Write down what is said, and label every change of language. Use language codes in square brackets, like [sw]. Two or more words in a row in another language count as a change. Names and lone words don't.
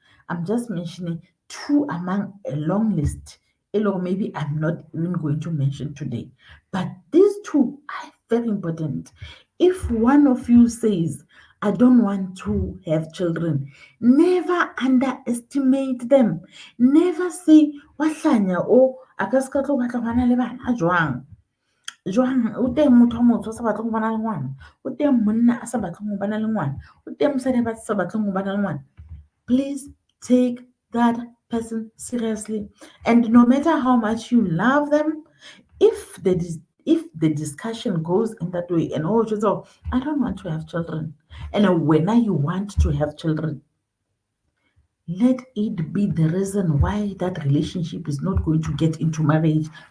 [en] I'm just mentioning two among a long list. or maybe I'm not even going to mention today. But these two are very important. If one of you says, I don't want to have children, never underestimate them. Never say, [tn] wahlanya o a ka se ka tlo batla bana le bana jwang. Jwang o teng motho a motsho a sa batleng go bana le ngwana, o teng monna a sa batleng go bana le ngwana, o teng mosadi a sa batleng go bana le ngwana. [en] Please take that person seriously. And no matter how much you love them, if the discussion goes in that way, and oh, just oh, I don't want to have children, and when you want to have children, let it be the reason why that relationship is not going to get into marriage.